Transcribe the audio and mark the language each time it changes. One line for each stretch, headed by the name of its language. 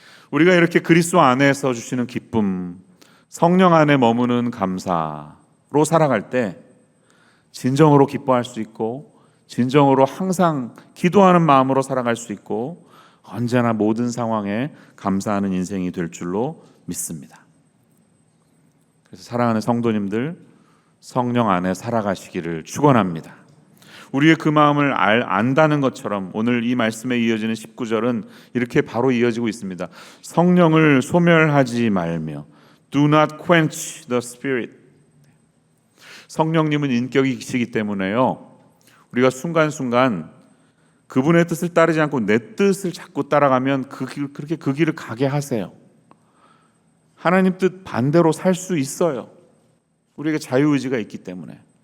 Korean: 우리가 이렇게 그리스도 안에서 주시는 기쁨, 성령 안에 머무는 감사로 살아갈 때 진정으로 기뻐할 수 있고 진정으로 항상 기도하는 마음으로 살아갈 수 있고 언제나 모든 상황에 감사하는 인생이 될 줄로 믿습니다. 그래서 사랑하는 성도님들, 성령 안에 살아가시기를 축원합니다. 우리의 그 마음을 안다는 것처럼 오늘 이 말씀에 이어지는 19절은 이렇게 바로 이어지고 있습니다. 성령을 소멸하지 말며
English: Do not quench the Spirit.
Korean: 성령님은 인격이시기 때문에요, 우리가 순간순간 그분의 뜻을 따르지 않고 내 뜻을 자꾸 따라가면 그렇게 그 길을 가게 하세요. 하나님 뜻 반대로 살 수 있어요. 우리에게 자유의지가 있기 때문에.